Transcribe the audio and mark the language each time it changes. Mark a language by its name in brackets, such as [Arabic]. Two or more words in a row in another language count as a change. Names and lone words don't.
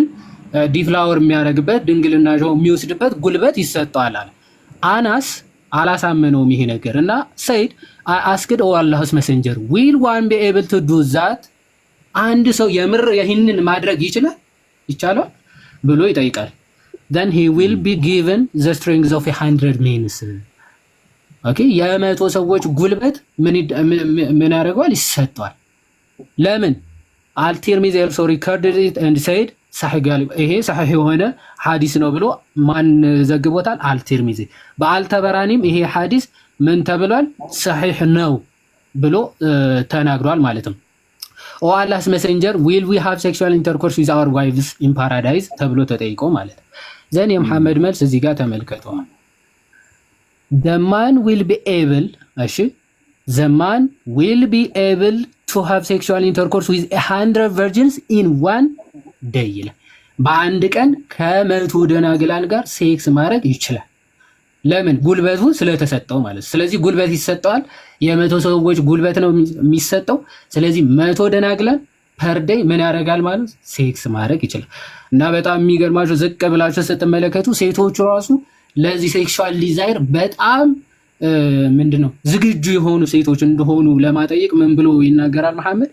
[Amharic] ዲፍላወር የሚያደርግበት ድንግልና የሚወስድበት ጉልበት ይሰጠዋል አለ። አናስ አላሳመነውም ይሄ ነገር እና [English] said asked O Allah's messenger will one be able to do that [Amharic] አንድ ሰው የምር ይህንን ማድረግ ይቻላል ብሎ ይጠይቃል። [English] then he will be given the strength of 100 men [Amharic] ኦኬ የ100 ሰዎች ጉልበት ምን ያደርገዋል? ይሰጠዋል። ለምን አልቲርሚዚ [English] also recorded it and said [Arabic] صحيح قال [Amharic] ይሄ صحيح የሆነ ሐዲስ ነው ብሎ ማን ዘግቦታል? አልቲርሚዚ። በአልተበራኒም ይሄ ሐዲስ ምን ተብሏል? صحيح ነው ብሎ ተናግሯል ማለት ነው። [English] O Allah's messenger will we have sexual intercourse with our wives in paradise [Amharic] ተብሎ ተጠይቆ ማለት ነው። ዘን የመሐመድ መልስ እዚህ ጋር ተመልከቷል። [English] the man will be able [Amharic] እሺ [English] the man will be able to have sexual intercourse with 100 virgins in one day [Amharic] ይላል። በአንድ ቀን ከ100 ደናግላን ጋር ሴክስ ማድረግ ይችላል። ለምን? ጉልበቱ ስለተሰጠው ማለት። ስለዚህ ጉልበት ይሰጠዋል። የ100 ሰዎች ጉልበት ነው የሚሰጠው። ስለዚህ 100 ደናግላን [English] per day [Amharic] ምን ያደርጋል ማለት ሴክስ ማድረግ ይችላል። እና በጣም የሚገርማችሁ ዝቅ ብላችሁ ስትመለከቱ ሴቶቹ ራሱ ለዚህ [English] sexual desire [Amharic] በጣም ምንድነው ዝግጁ የሆኑ ሴቶች እንደሆኑ ለማጠየቅ ምን ብሎ ይናገራል መሐመድ?